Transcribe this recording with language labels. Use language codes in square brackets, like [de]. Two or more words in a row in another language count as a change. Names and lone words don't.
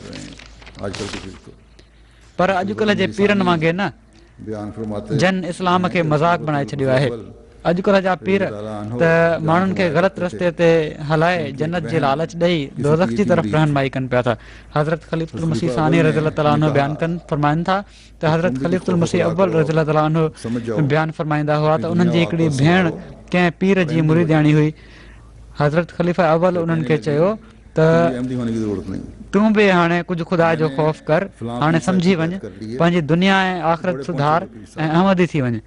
[sd] पर अॼुकल्ह जे पीरनि वांगुरु न जन इस्लाम खे मज़ाक बणाए छॾियो आहे। अॼुकल्ह जा पीर त माण्हुनि खे ग़लति रस्ते ते हलाए जन्नत जे लालच ॾेई दोज़ख जी तरफ़ रहनुमाई कनि पिया था। हज़रत ख़लीफ़ुल मसीह सानी [ar] رضي الله تعالى عنه [sd] बयानु कनि फरमाइनि था त हज़रत ख़लीफ़ुल मसीह अव्वल [ar] رضي الله تعالى عنه [sd] बयानु फरमाईंदा हुआ त उन्हनि जी हिकिड़ी भेण कंहिं पीर जी मुरीदियाणी हुई। हज़रत ख़लीफ़ा अव्वल उन्हनि खे चयो त तूं बि हाणे कुझु ख़ुदा जो ख़ौफ़ कर, हाणे सम्झी वञ, पंहिंजी दुनिया ऐं आख़िरत सुधार ऐं अहमदी थी वञ।